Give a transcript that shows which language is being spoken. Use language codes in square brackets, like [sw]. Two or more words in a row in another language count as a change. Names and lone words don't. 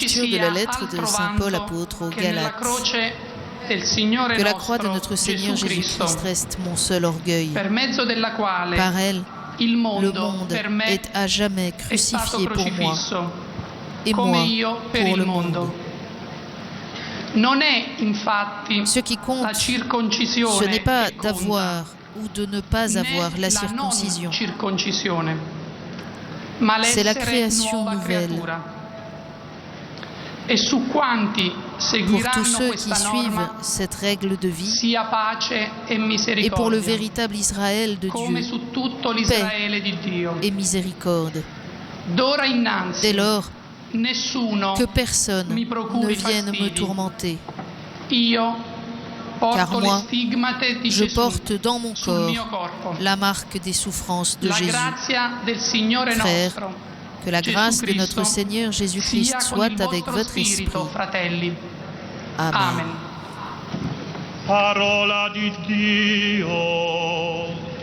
[fr] Lecture de [it] sia [fr] la lettre de [it] altro [fr] Saint Paul [it] vanto [fr] apôtre aux [it] che nella [fr] Galates. [it] croce del Signore [fr] Que la croix de notre [it] nostro [fr] Seigneur [it] Gesù Cristo, [fr] Jésus-Christ reste mon seul orgueil. [it] per mezzo della quale [fr] Par elle, [it] il [fr] le [it] mondo [fr] monde [it] per me [fr] est à jamais [it] è stato [fr] crucifié pour moi, [it] crocifisso, [fr] et [it] come [fr] moi [it] io per [fr] pour [it] il [fr] le [it] mondo. [fr] monde. [it] Non è infatti [fr] Ce qui [it] la [fr] compte, [it] circoncisione [fr] ce n'est pas [it] che conta, [fr] d'avoir ou de ne pas [it] né [fr] avoir la [it] non [fr] circoncision, [it] circoncisione, ma [fr] c'est la [it] l'essere [fr] création [it] nuova [fr] nouvelle. [it] creatura. E su quanti [fr] Pour tous [it] seguiranno [fr] ceux qui [it] questa [fr] suivent [it] norma [fr] cette règle de vie, [it] sia pace e [fr] et pour le [it] misericordia, [fr] véritable Israël de [it] come [fr] Dieu, [it] su tutto l'Israele di Dio. [fr] et miséricorde. [it] D'ora innanzi [fr] Dès lors, [it] nessuno [fr] que personne [it] mi [fr] ne [it] procuri [fr] vienne me [it] fastidi. [fr] tourmenter, [it] Io [fr] car [it] porto [fr] moi, [it] le stigmate di [fr] je [it] Gesù [fr] porte dans mon [it] sul [fr] corps [it] mio corpo. [fr] la marque des souffrances de [it] La [fr] Jésus. [it] grazia del Signore [fr] Frères, [it] nostro [fr] que la [it] Gesù [fr] grâce de [it] Cristo [fr] notre Seigneur Jésus-Christ [it] sia con [fr] soit [it] il [fr] avec [it] vostro [fr] votre [it] spirito, [fr] esprit. [it] fratelli. [fr] Amen. [it] Amen. Parola di Dio.